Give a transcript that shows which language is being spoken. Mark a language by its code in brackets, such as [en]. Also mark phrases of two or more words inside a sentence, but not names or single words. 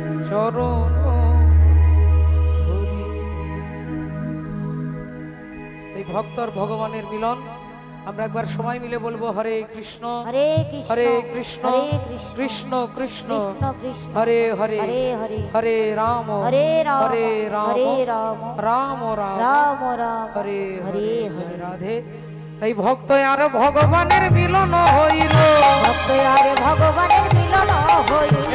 [bn] চরণ ধরি। এই ভক্তর ভগবানের মিলন আমরা একবার সময় মিলে বলবো [sa] হরে কৃষ্ণ হরে কৃষ্ণ হরে কৃষ্ণ হরে কৃষ্ণ কৃষ্ণ কৃষ্ণ কৃষ্ণ কৃষ্ণ হরে হরে হরে হরে হরে রাম হরে রাম হরে রাম হরে রাম রাম রাম রাম রাম হরে হরে হরে হরে [bn] রাধে। এই ভক্ত আর ভগবানের মিলন হইল ভক্ত আর ভগবানের মিলন হইল